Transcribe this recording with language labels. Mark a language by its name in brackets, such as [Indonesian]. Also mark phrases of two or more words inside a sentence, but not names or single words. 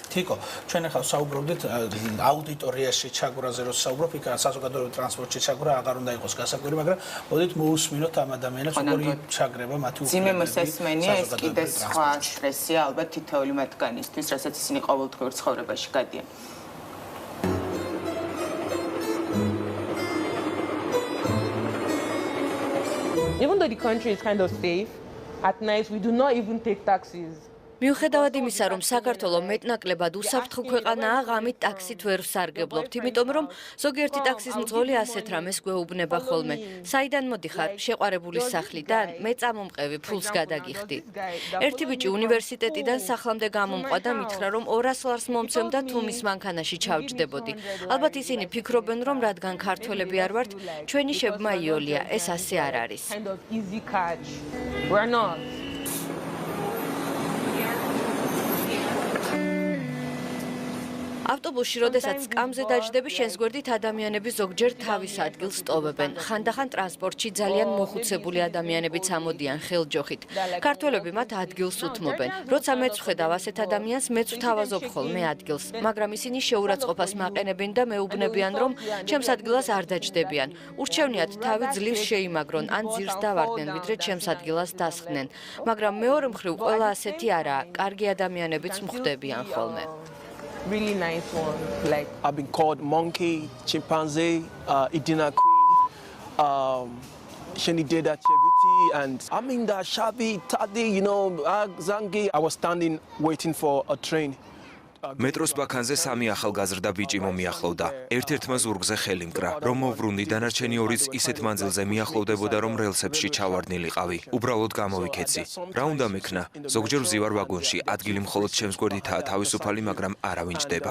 [Georgian] თიკო, ჩვენ ახლა საუბრობდით აუდიტორიაში ჩაგვრაზე, რომ საუბრობ, იქ საზოგადოებრივ ტრანსპორტში ჩაგვრა აღარ უნდა იყოს გასაკვირი, მაგრამ მოდით მოусმინოთ ამ ადამიანებს, როგორი ჩაგრება მათი უფლებები. ძიმე მოსასმენია, ეს კიდე სხვა სტრესია ალბათ თითოეული მათგანისთვის, რასაც ისინი ყოველდღიურ ცხოვრებაში გადიან. [English] Even though the country is kind of safe, at night we do not even take taxis. [Georgian] მიუხედავად იმისა, რომ საქართველო მეტნაკლებად უსაფრთხო ქვეყანაა, ღამით ტაქსით ვერ ვსარგებლობთ, იმიტომ რომ ზოგიერთი ტაქსის მძღოლი ასეთ რამეს გვეუბნება ხოლმე. საიდან მოდიხარ? შეყვარებულის სახლიდან? მე წამომყევი, ფულს გადაგიხდი. ერთი ბიჭი უნივერსიტეტიდან სახლამდე გამომყვა და მითხრა, რომ 200 ლარს მომცემდა თუ მის მანქანაში ჩავჯდებოდი. ალბათ ისინი ფიქრობენ, რომ რადგან ქართველები არ ვართ, ჩვენი შებმა იოლია, ეს ასე არ არის. [English] Kind of easy catch. We're not. [Georgian] ავტობუსში, როდესაც სკამზე დაჯდები, შენს გვერდით ადამიანები ზოგჯერ თავის ადგილს ტოვებენ. ხანდახან ტრანსპორტში ძალიან მოხუცებული ადამიანებიც ამოდიან ხელჯოხით. ქართველები მათ ადგილს უთმობენ. როცა მეც ვხედავ ასეთ ადამიანს, მეც ვთავაზობ ხოლმე ადგილს, მაგრამ ისინი შეურაცხყოფას მაყენებენ და მეუბნებიან, რომ ჩემს ადგილას არ დაჯდებიან. ურჩევნიათ თავი ძლივს შეიმაგრონ, ან ძირს დავარდნენ, ვიდრე ჩემს ადგილას დასხდნენ. მაგრამ მეორე მხრივ ყველა ასეთი არაა, კარგი ადამიანებიც მხვდებიან ხოლმე. [English] Really nice one. Like I've been called monkey, chimpanzee, idinakwi, shenideda cheviti, and I'm in the shabi, tadi, zangi. I was standing waiting for a train. [Georgian] მეტროს ბაქანზე სამი ახალგაზრდა ბიჭი მომიახლოვდა. ერთ-ერთმა ზურგზე ხელი მკრა, რომ მოვრუნდი, დანარჩენი ორიც ისეთ მანძილზე მიახლოვდებოდა, რომ რელსებში ჩავარდნილიყავი. უბრალოდ გამოვიქეცი. რა უნდა მექნა? ზოგჯერ ვზივარ ვაგონში, ადგილი მხოლოდ ჩემს გვერდითაა თავისუფალი, მაგრამ არავინ ჯდება.